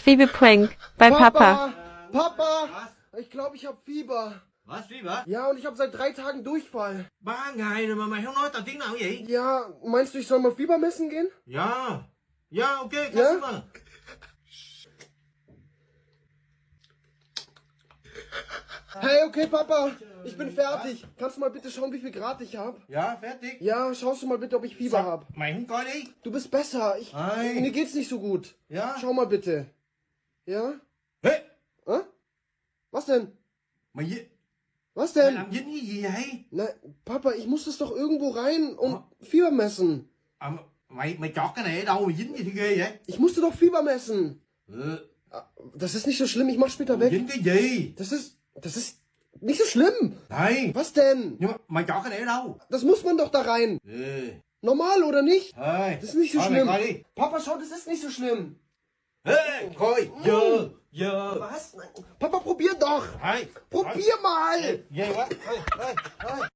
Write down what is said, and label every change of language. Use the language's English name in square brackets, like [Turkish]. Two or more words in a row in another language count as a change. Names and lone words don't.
[German] Fieberprank bei Papa. Papa! Was? Ich glaube, ich habe Fieber. Was, Fieber? Ja, und ich habe seit 3 Tagen Durchfall. [Vietnamese] 3 ngày rồi mà mày không nói tao tiếng nào vậy? [German] Ja, meinst du, ich soll mal Fieber messen gehen? Ja. Ja, okay, Ja? kannst du mal. Hey, okay, Papa. Ich bin fertig. Kannst du mal bitte schauen, wie viel Grad ich habe? Ja, fertig. Ja, schaust du mal bitte, ob ich Fieber habe. [Vietnamese] Mày không coi đi. [German] Du bist besser. Ei. Mir geht's nicht so gut. Ja. Schau mal bitte. Ja? [Vietnamese] Ê, [German] Hä? Was denn? [Vietnamese] mày [German] Was [Vietnamese] mày [German] denn? [Vietnamese] làm dính cái gì vậy? [German] Na, Papa, ich muss das doch irgendwo rein und Fieber messen. [Vietnamese] À, mày chọt cái này ở đâu mà dính gì thì ghê vậy? [German] Ich musste doch Fieber messen. [Vietnamese] Ừ, [German] Das ist nicht so schlimm, ich mach später weg. [Vietnamese] dính cái gì? [German] Das ist nicht so schlimm. [Vietnamese] Này, [German] Was denn? [Vietnamese] nhưng mà mày chọt cái này ở đâu? [German] Das muss man doch da rein. [Vietnamese] Ừ. [German] Normal oder nicht? [Vietnamese] Thôi, [German] Das ist nicht so [Vietnamese] thôi mày [German] schlimm. [Vietnamese] coi đi. [German] Papa, schau, das ist nicht so schlimm. [Vietnamese] Ê, coi, giờ. [German] Was? Nein. Papa, probier doch. [Vietnamese] Thôi, [German] Probier mal. [Vietnamese] ghê quá. Thôi, thôi, thôi.